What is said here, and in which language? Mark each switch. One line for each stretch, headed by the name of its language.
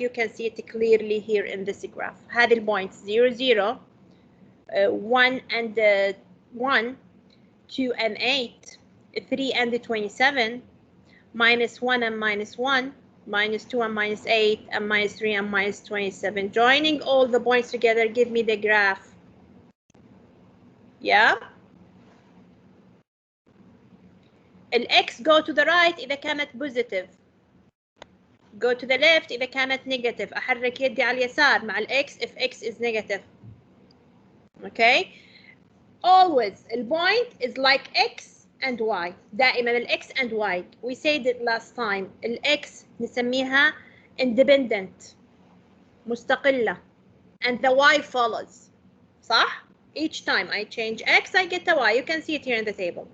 English: You can see it clearly here in this graph.
Arabic: هذه البوينts
English: 0, 0, 1 and 1, 2 and 8, 3 and 27, minus 1 and minus 1, minus 2 and minus 8, and minus 3 and minus 27. Joining all the points together give me the graph. Yeah. الx go to the right
Arabic: إذا كانت
English: positive. Go to the left إذا كانت negative.
Arabic: أحرك يدي على اليسار مع الx
English: if x is negative. Okay. Always the point is like x and y.
Arabic: دائما
English: x and y. We said it last time. x
Arabic: نسميها
English: independent
Arabic: مستقلة
English: and the y follows.
Arabic: صح؟
English: Each time I change x, I get a y. You can see it here in the table.